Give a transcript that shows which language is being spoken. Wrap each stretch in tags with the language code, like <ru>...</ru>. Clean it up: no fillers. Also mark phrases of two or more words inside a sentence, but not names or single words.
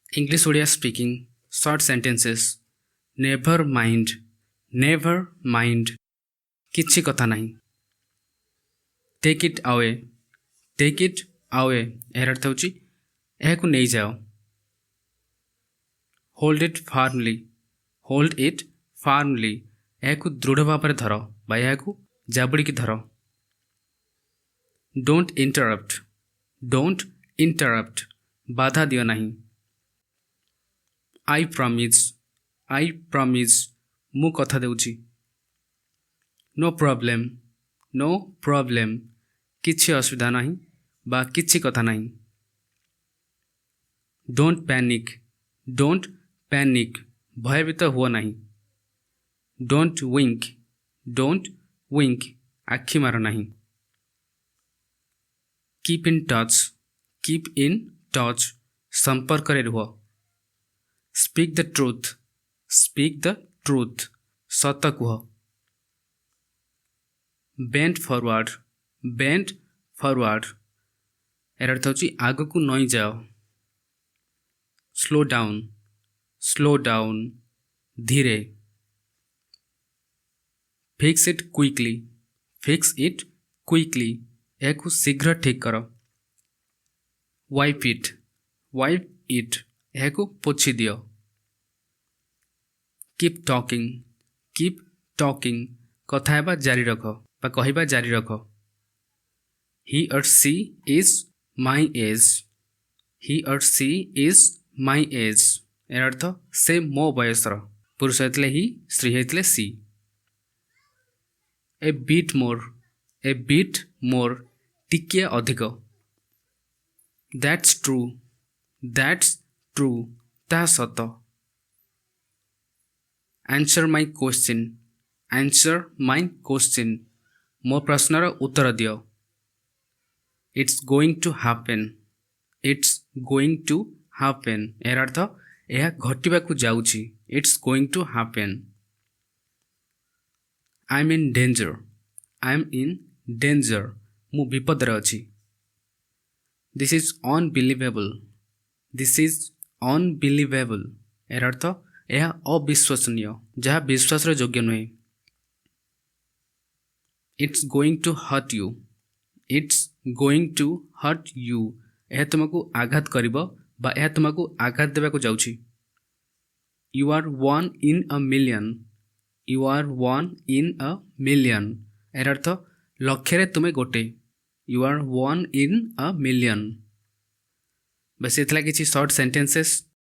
<en>English Odia speaking short sentences. Never mind. Never mind.</en> <or>କିଛି କଥା ନାହିଁ.</or> <en>Take it away. Take it away.</en> <or>ଏହାର ଅର୍ଥ ହେଉଛି ଏହାକୁ ନେଇଯାଅ.</or> <en>Hold it firmly. Hold it firmly.</en> <or>ଏହାକୁ ଦୃଢ଼ ଭାବରେ ଧର ବା ଏହାକୁ ଜାବୁଡ଼ିକି ଧର.</or> <en>Don't interrupt. Don't interrupt.</en> <or>ବାଧା ଦିଅ ନାହିଁ.</or> <en>I promise. I promise.</en> <or>ମୁଁ କଥା ଦେଉଛି.</or> <en>No problem. No problem.</en> <or>କିଛି ଅସୁବିଧା ନାହିଁ ବା କିଛି କଥା ନାହିଁ.</or> <en>Don't panic. Don't panic.</en> <or>ଭୟଭୀତ ହୁଅ ନାହିଁ.</or> <en>Don't wink. Don't wink.</en> <or>ଆଖି ମାର ନାହିଁ.</or> <en>Keep in touch. Keep in touch.</en> <or>ସମ୍ପର୍କରେ ରୁହ.</or> <en>Speak the truth. Speak the truth.</en> <or>ସତ କୁହ.</or> <en>Bend forward. Bend forward.</en> <or>ଏହାର ଅର୍ଥ ହେଉଛି ଆଗକୁ ନଇଁ ଯାଅ.</or> <en>Slow down. Slow down. ଧୀରେ. Fix it quickly. Fix it quickly.</en> <or>ଏହାକୁ ଶୀଘ୍ର ଠିକ୍ କର.</or> <en>Wipe it. Wipe it.</en> <or>ଏହାକୁ ପୋଛି ଦିଅ.</or> <en>Keep talking. Keep talking.</en> <or>କଥା ହେବା ଜାରି ରଖ ବା କହିବା ଜାରି ରଖ.</or> <en>He or she is my age. He or she is my age.</en> <or>ଏହାର ଅର୍ଥ ସେ ମୋ ବୟସର. ପୁରୁଷ ହେଇଥିଲେ ହି, ସ୍ତ୍ରୀ ହେଇଥିଲେ ସି.</or> <en>A bit more. A bit more.</en> <or>ଟିକିଏ ଅଧିକ.</or> <en>That's true. That's true.</en> <or>ତାହା ସତ.</or> <en>Answer my question. Answer my question.</en> <or>ମୋ ପ୍ରଶ୍ନର ଉତ୍ତର ଦିଅ.</or> <en>It's going to happen. It's going to happen.</en> <or>ଏହାର ଅର୍ଥ ଏହା ଘଟିବାକୁ ଯାଉଛି.</or> <en>It's going to happen. I'm in danger. I'm in danger.</en> <or>ମୁଁ ବିପଦରେ ଅଛି.</or> <en>This is unbelievable. This is unbelievable.</en> <or>ଏହାର ଅର୍ଥ ଏହା ଅବିଶ୍ୱସନୀୟ, ଯାହା ବିଶ୍ୱାସର ଯୋଗ୍ୟ ନୁହେଁ.</or> <en>It's going to hurt you. It's going to hurt you.</en> <or>ଏହା ତୁମକୁ ଆଘାତ କରିବ ବା ଏହା ତୁମକୁ ଆଘାତ ଦେବାକୁ ଯାଉଛି.</or> <en>You are one in a million. You are one in a million.</en> <or>ଏହାର ଅର୍ଥ ଲକ୍ଷରେ ତୁମେ ଗୋଟେ.</or> <en>You are one in a million.</en> <hi>बस इतना किसी</hi> <en>short sentences.</en>